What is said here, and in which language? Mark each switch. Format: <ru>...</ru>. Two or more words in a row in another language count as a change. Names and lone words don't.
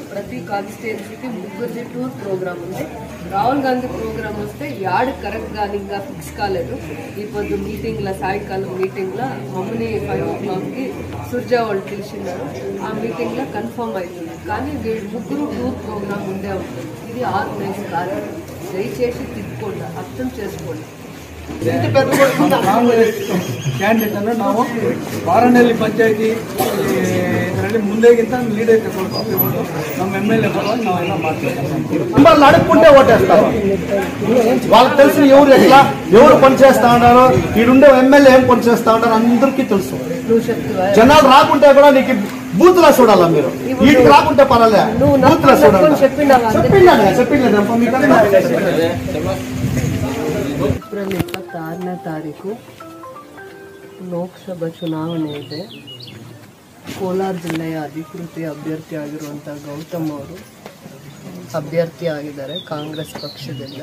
<te>ప్రతి కాన్స్టిట్యున్సీకి 3</te> <en>tour program</en> <te>ఉంది. రాహుల్ గాంధీ ప్రోగ్రామ్ వస్తే యాడ్ కరెక్ట్గా ఇంకా ఫిక్స్ కాలేదు. ఈ పొద్దు మీటింగ్ల సాయంకాలం మీటింగ్లో మమ్మల్ని 5 o'clockకి సుర్జా వాళ్ళు పిలిచినారు. ఆ మీటింగ్లో కన్ఫర్మ్ అవుతుంది. కానీ 3</te> <en>tour program</en> <te>ఉండే ఉంటుంది. ఇది ఆర్గనైజ్ కాదు. దయచేసి తిప్పుకోండి, అర్థం చేసుకోండి.</te> <kn>ಕಾಂಗ್ರೆಸ್ ಕ್ಯಾಂಡಿಡೇಟ್ ಅನ್ನು ನಾವು ಪಾರನಹಳ್ಳಿ ಪಂಚಾಯತಿ ಇದರಲ್ಲಿ ಮುಂದೆಗಿಂತ ಲೀಡರ್ ತಗೊಳ್ಬೇಕು. ನಮ್ಮ MLA ಪರವಾಗಿ ನಾವೆಲ್ಲ ಮಾಡ್ತೀವಿ.</kn> <te>అడుక్కుంటే ఓటేస్తారు. వాళ్ళకి తెలిసిన ఎవరు పనిచేస్తా ఉన్నారు, ఈడుండే ఎమ్మెల్యే ఏం పనిచేస్తా ఉన్నారు అందరికీ తెలుసు. జనాలు రాకుంటే కూడా నీకు బూత్ లో చూడాలా, మీరు వీటికి రాకుంటే పర్వాలే, బూత్ లో చూడాలి.</te> <kn>ಏಪ್ರಿಲ್ 26ನೇ ತಾರೀಕು ಲೋಕಸಭಾ ಚುನಾವಣೆ ಇದೆ. ಕೋಲಾರ ಜಿಲ್ಲೆಯ ಅಧಿಕೃತ ಅಭ್ಯರ್ಥಿ ಆಗಿರುವಂಥ ಗೌತಮ್ ಅವರು ಅಭ್ಯರ್ಥಿ ಆಗಿದ್ದಾರೆ ಕಾಂಗ್ರೆಸ್ ಪಕ್ಷದಿಂದ.</kn>